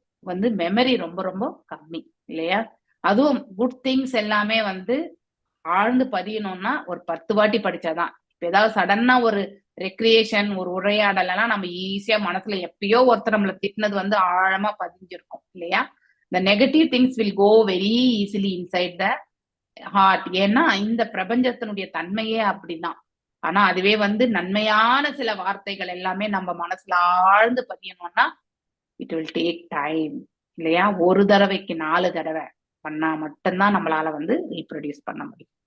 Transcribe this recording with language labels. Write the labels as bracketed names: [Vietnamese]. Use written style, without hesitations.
[Tamil] வந்து மெமரி ரொம்ப ரொம்ப கம்மி இல்லையா? அதுவும் குட் திங்ஸ் எல்லாமே வந்து ஆழ்ந்து பதியணும்னா ஒரு 10 வாட்டி படிச்சாதான். இப்ப ஏதாவது சடனா ஒரு ரெக்ரியேஷன், ஒரு உரையாடல் எல்லாம் நம்ம ஈஸியா மனசுல எப்பயோ ஒருத்தர் நம்மள திட்டினது வந்து ஆழமா பதிஞ்சிருக்கும் இல்லையா? [English] the negative things will go very easily inside the heart. [Tamil] ஏன்னா இந்த பிரபஞ்சத்தினுடைய தன்மையே அப்படிதான். ஆனா அதுவே வந்து நன்மையான சில வார்த்தைகள் எல்லாமே நம்ம மனசுல ஆழ்ந்து பதியணும்னா [English] it will take time [Tamil] இல்லையா? ஒரு தடவைக்கு 4 தடவை பண்ணா மட்டும்தான் நம்மளால வந்து ரீப்ரொடியூஸ் பண்ண முடியும்.